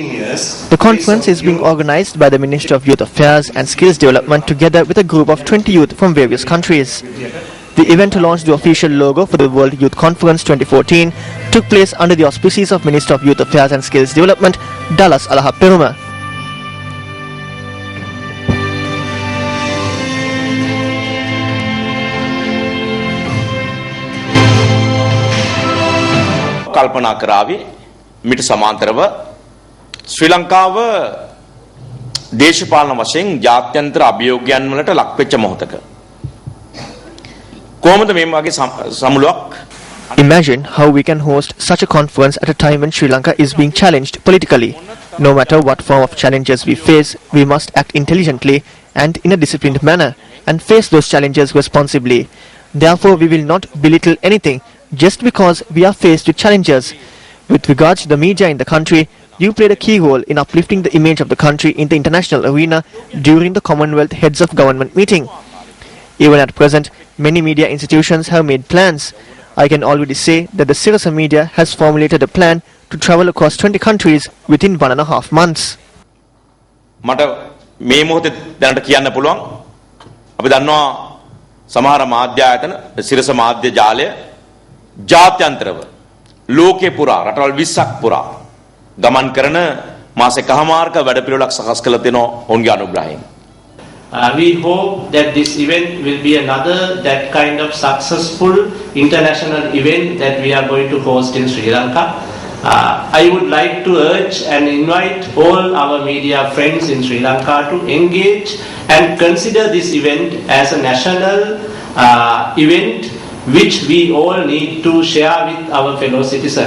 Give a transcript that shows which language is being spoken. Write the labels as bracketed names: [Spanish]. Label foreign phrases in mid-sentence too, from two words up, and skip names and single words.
[English] The conference is being organized by the Ministry of Youth Affairs and Skills Development together with a group of 20 youth from various countries. The event to launch the official logo for the World Youth Conference 2014 took place under the auspices of Minister of Youth Affairs and Skills Development, Dallas Alahaperuma. [Sinhala] කල්පනා කරાવી මිට සමාන්තරව ශ්‍රී ලංකාව දේශපාලන වශයෙන් ජාත්‍යන්තර අභියෝගයන් වලට ලක් වෙච්ච මොහොතක කොහොමද මේ වගේ සමුළුවක්. [English] Imagine how we can host such a conference at a time when Sri Lanka is being challenged politically. No matter what form of challenges we face, we must act intelligently and in a disciplined manner and face those challenges responsibly. Therefore, we will not belittle anything just because we are faced with challenges. With regards to the media in the country, you played a key role in uplifting the image of the country in the international arena during the Commonwealth Heads of Government meeting. Even at present, many media institutions have made plans. I can already say that the Sirasa media has formulated a plan to travel across 20 countries within 1.5 months. [Sinhala] මට මේ මොහොතේ දැනට කියන්න පුළුවන් අපි දන්නවා සමහර මාධ්‍ය ආයතන සිරස මාධ්‍ය ජාලය ජාත්‍යන්තරව ලෝකේ පුරා රටවල් 20ක් පුරා ගමන් කරන මාස එකමාරක වැඩපිළිවෙලක් සකස් කළ තියෙනවා ඔවුන්ගේ අනුග්‍රහයෙන්. [English] We hope that this event will be another that kind of successful international event that we are going to host in Sri Lanka. I would like to urge and invite all our media friends in Sri Lanka to engage and consider this event as a national event which we all need to share with our fellow citizens.